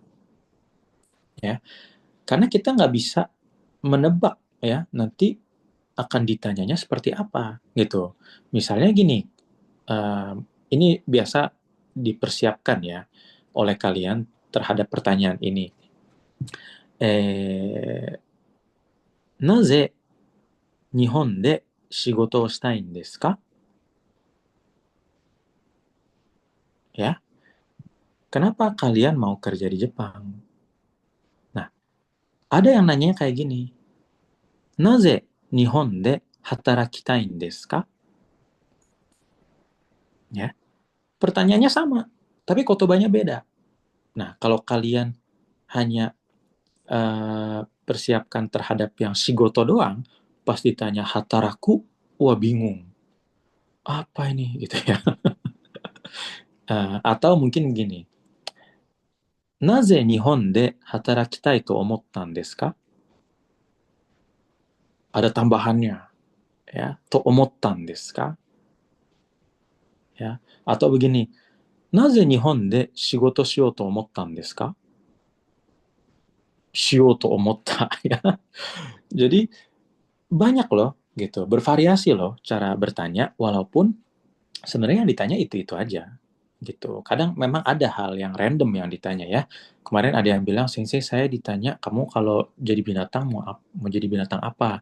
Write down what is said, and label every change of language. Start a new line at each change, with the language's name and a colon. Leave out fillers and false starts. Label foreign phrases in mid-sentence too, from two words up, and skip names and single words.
Indonesian: Ya, karena kita nggak bisa menebak ya nanti akan ditanyanya seperti apa gitu. Misalnya gini, ini biasa dipersiapkan ya oleh kalian terhadap pertanyaan ini.
Japanese: なぜ 日本 で 仕事 を したい ん です か?
Indonesian: Ya, kenapa kalian mau kerja di Jepang? Nah, ada yang nanya kayak gini.
Japanese: なぜ 日本 で 働きたい ん です か?
Indonesian: Ya, pertanyaannya sama, tapi kotobanya beda. Nah, kalau kalian hanya persiapkan terhadap yang
Japanese: shigoto doang,
Indonesian: pas ditanya hataraku, wah bingung. Apa ini gitu ya. Atau mungkin gini.
Japanese: なぜ 日本 で 働きたい と 思ったん です か?
Indonesian: Ada tambahannya ya.
Japanese: と 思ったん です か?
Indonesian: Ya. Atau begini.
Japanese: なぜ 日本 で 仕事 しよう と 思ったん です か? しよう と 思った ya.
Indonesian: Jadi banyak loh gitu, bervariasi loh cara bertanya walaupun sebenarnya yang ditanya itu-itu aja gitu. Kadang memang ada hal yang random yang ditanya ya. Kemarin ada yang bilang, "Sensei, saya ditanya kamu kalau jadi binatang mau jadi binatang apa?"